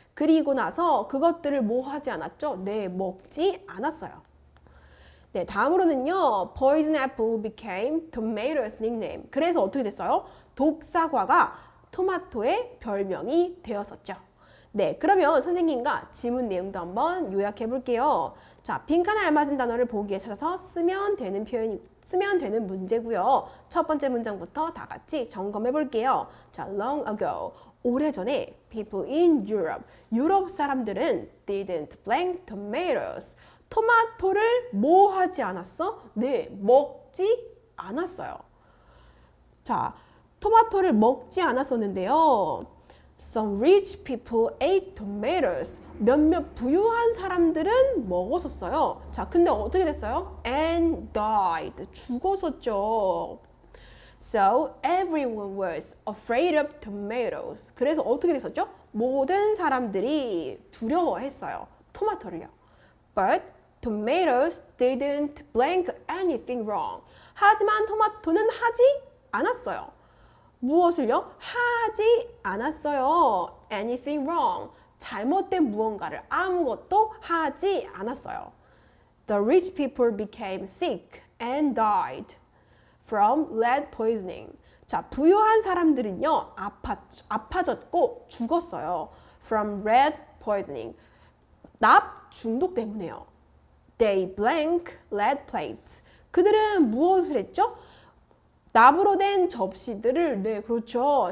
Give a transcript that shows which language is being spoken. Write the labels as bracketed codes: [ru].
[ko] 그리고 나서 그것들을 뭐 하지 않았죠? 네, 먹지 않았어요. 네, 다음으로는요. [en] Poison apple became tomatoes nickname. [ko] 그래서 어떻게 됐어요? 독사과가 토마토의 별명이 되었었죠. 네, 그러면 선생님과 지문 내용도 한번 요약해 볼게요. 자, 빈칸에 알맞은 단어를 보기에 찾아서 쓰면 되는 문제고요. 첫 번째 문장부터 다 같이 점검해 볼게요. 자, [en] long ago, [ko] 오래전에 [en] people in Europe, [ko] 유럽 사람들은 [en] didn't blank tomatoes, [ko] 토마토를 뭐 하지 않았어? 네, 먹지 않았어요. 자, 토마토를 먹지 않았었는데요. [en] Some rich people ate tomatoes. [ko] 몇몇 부유한 사람들은 먹었었어요. 자, 근데 어떻게 됐어요? [en] And died. [ko] 죽었었죠. [en] So everyone was afraid of tomatoes. [ko] 그래서 어떻게 됐었죠? 모든 사람들이 두려워했어요. 토마토를요. [en] But tomatoes didn't blank anything wrong. [ko] 하지만 토마토는 하지 않았어요. 무엇을요? 하지 않았어요. [en] Anything wrong. [ko] 잘못된 무언가를 아무것도 하지 않았어요. [en] The rich people became sick and died from lead poisoning. [ko] 자, 부유한 사람들은요, 아파졌고 죽었어요. [en] From lead poisoning. [ko] 납 중독 때문에요. [en] They blank lead plates. [ko] 그들은 무엇을 했죠? 납으로 된 접시들을, 네, 그렇죠.